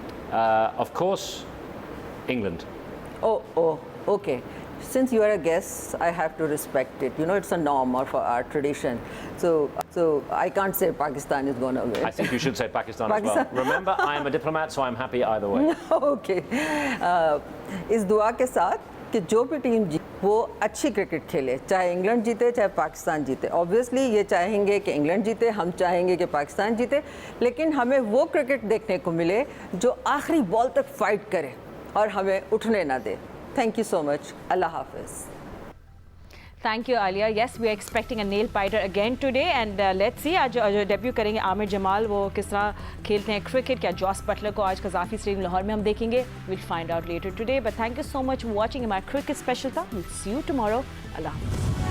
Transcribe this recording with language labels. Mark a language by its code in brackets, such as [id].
[en] Of course, England. Oh, okay. Since you are a guest, I have to respect it. You know, it's a norm of our tradition. So I can't say Pakistan is going to win. I think you should say Pakistan as well. Remember, I am a diplomat, so I'm happy either way. Okay. [hi] इस दुआ के साथ कि जो भी team जीते वो अच्छी क्रिकेट खेले, चाहे इंग्लैंड जीते चाहे पाकिस्तान जीते. ऑब्वियसली ये चाहेंगे कि इंग्लैंड जीते, हम चाहेंगे कि पाकिस्तान जीते, लेकिन हमें वो क्रिकेट देखने को मिले जो आखिरी बॉल तक फाइट करे और हमें उठने ना दे. [en] Thank you so much. Allah Hafiz. Thank you, Alia. Yes, we are expecting a nail biter again today, and let's see [hi] आज जो डेब्यू करेंगे आमिर जमाल, वो किस तरह खेलते हैं क्रिकेट. क्या जॉस बटलर को आज कज़ाफ़ी स्टेडियम लाहौर में हम देखेंगे? [en] We'll find out later today. But thank you so much for watching. [hi] हमारा क्रिकेट स्पेशल था. [en] We'll see you tomorrow. Allah Hafiz.